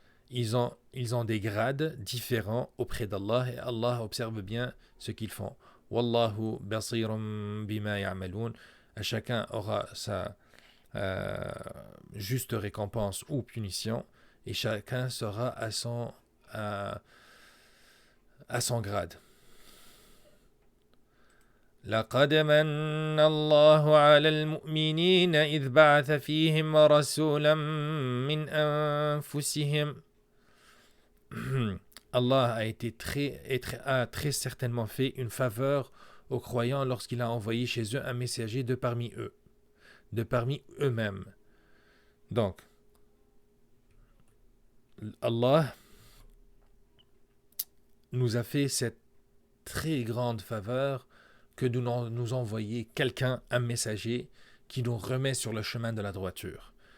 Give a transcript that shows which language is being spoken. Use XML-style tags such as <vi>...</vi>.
<fr>Ils ont des grades différents auprès d'Allah, et Allah observe bien ce qu'ils font.</fr> <ar>Wallahu basirum bima ya'malun.</ar> <fr>Chacun aura sa juste récompense ou punition, et chacun sera à son grade.</fr> <ar>لقد من الله على المؤمنين إذ بعث فيهم رسولا من أنفسهم.</ar> <fr>Allah a très certainement fait une faveur aux croyants lorsqu'il a envoyé chez eux un messager de parmi eux-mêmes. Donc, Allah nous a fait cette très grande faveur que de nous envoyer quelqu'un, un messager, qui nous remet sur le chemin de la droiture.</fr>